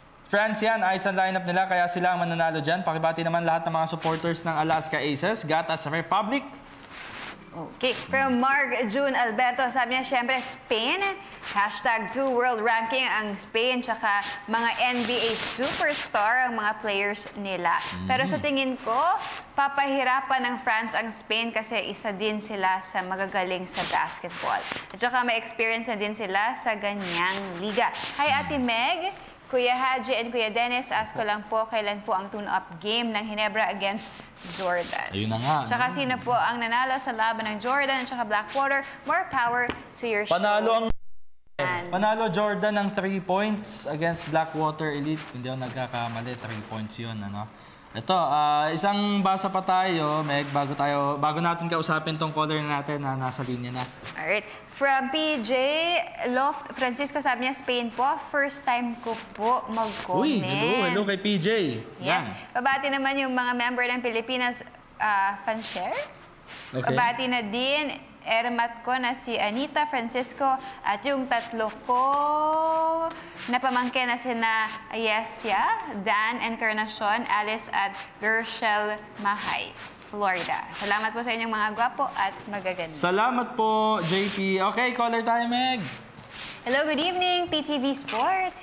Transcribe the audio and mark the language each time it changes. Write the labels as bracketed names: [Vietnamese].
[Filipino] France yan, ayos ang lineup nila, kaya sila ang mananalo dyan. Pakibati naman lahat ng mga supporters ng Alaska Aces, Gatas Republic. Okay. From Mark June Alberto, sabi niya, syempre, Spain. #2 World Ranking ang Spain, tsaka mga NBA superstar ang mga players nila. Pero sa tingin ko, papahirapan ng France ang Spain kasi isa din sila sa magagaling sa basketball. At saka may experience na din sila sa ganyang liga. Hi, Ate Meg. Kuya Haji and Kuya Dennis, ask ko lang po kailan po ang tune-up game ng Ginebra against Jordan. Ayun na nga. Tsaka sino po ang nanalo sa laban ng Jordan at tsaka Blackwater? [English] More power to your show. [Filipino] Panalo Jordan ng 3 points against Blackwater Elite. Hindi ako nagkakamali, 3 points yun. Ano? Ito, isang basa pa tayo, Meg, bago natin kausapin tong caller natin na nasa linya na. Alright. From PJ Loft, Francisco, sabi niya, Spain po. First time ko po mag-comment. Uy, hello kay PJ. Yes. Babati naman yung mga member ng Pilipinas fan-share. Okay. Babati na din ermat ko na si Anita Francisco at yung tatlo ko na pamangkin na sina Ayesya, Dan Encarnacion, Alice at Gershel Mahay, Florida. Salamat po sa inyong mga gwapo at magaganda. Salamat po, JP. Okay, caller tayo, Meg. [English] Hello, good evening, PTV Sports.